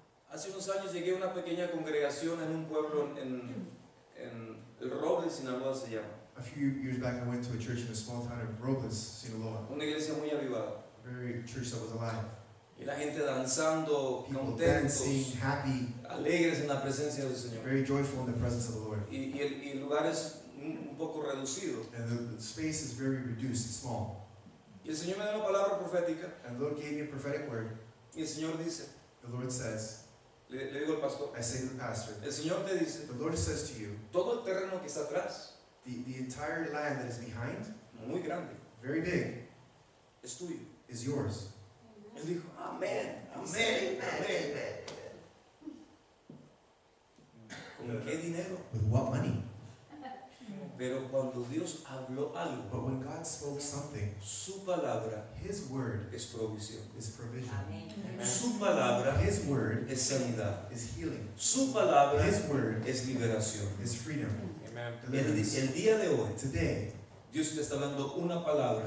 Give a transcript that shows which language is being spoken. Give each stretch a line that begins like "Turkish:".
Spanish: Hace unos años llegué a una pequeña congregación en un pueblo en El Roble, Sinaloa se llama.
English: A few years back, I went to a church in a small town of Robles, Sinaloa.
Spanish: Una iglesia muy avivada.
English: A very church that was alive.
Spanish: Y la gente danzando,
English: People
Spanish: contentos,
English: dancing, happy,
Spanish: alegres en la presencia del Señor.
English: very joyful in the presence of the Lord.
Spanish: Y el lugar es un poco reducido.
English: And the space is very reduced, it's small.
Spanish: Y el Señor me da una palabra profética.
English: And the Lord gave me a prophetic word.
Spanish: Y el Señor dice,
English: The Lord says,
Spanish: le digo al pastor,
English: I say to the pastor,
Spanish: el Señor te dice,
English: the Lord says to you,
Spanish: todo el terreno que está atrás,
English: the entire land that is behind,
Spanish: muy grande,
English: very big,
Spanish: es tuyo.
English: is yours.
Spanish: Él dijo, amén, amén, amén. ¿Con qué dinero?
English: With what money?
Spanish: Pero cuando Dios habló algo,
English: But when God spoke something,
Spanish: su palabra
English: His word
Spanish: es provisión.
English: is provision.
Spanish: Su palabra
English: His word
Spanish: es sanidad.
English: is healing.
Spanish: Su palabra
English: His word
Spanish: es liberación.
English: is freedom.
Spanish: El
English: Deliverance.
Spanish: día de hoy,
English: Today,
Spanish: Dios te está dando una palabra.